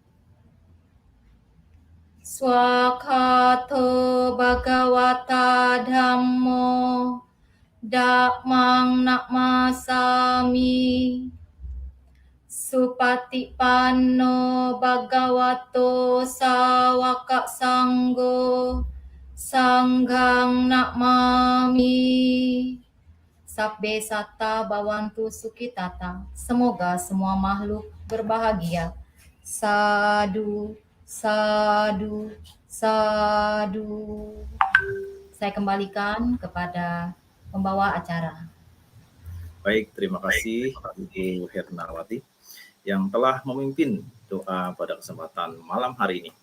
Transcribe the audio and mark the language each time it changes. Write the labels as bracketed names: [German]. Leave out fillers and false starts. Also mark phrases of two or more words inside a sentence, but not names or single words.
[Pali] Swakato Bhagawata Dhammo Dhammang Namasami Supatipanno Bhagavato Sawaka Sanggo Sanghang Namami. Sabbe satta bhavantu sukhitata. [Indonesian] Semoga semua makhluk berbahagia. [Pali] Sadu, sadu, sadu. [Indonesian] Saya kembalikan kepada pembawa acara. Baik, terima kasih Ibu Hernawati yang telah memimpin doa pada kesempatan malam hari ini.